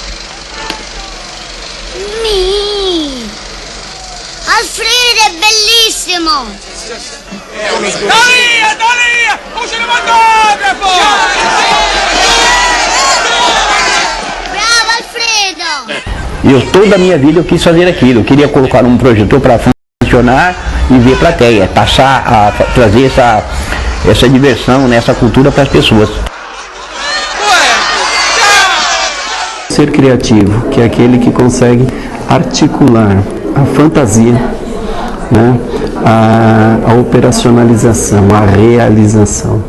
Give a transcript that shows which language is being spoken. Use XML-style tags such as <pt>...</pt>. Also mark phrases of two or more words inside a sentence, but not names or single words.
<it>Alfredo è bellissimo! Dalia! Un cinematografo! Bravo Alfredo!</it> <pt>Toda a minha vida eu quis fazer aquilo, eu queria colocar um projetor para funcionar e ver plateia, passar a trazer essa diversão, né, essa cultura para as pessoas. Ser criativo, que é aquele que consegue articular a fantasia, né, a operacionalização, a realização.</pt>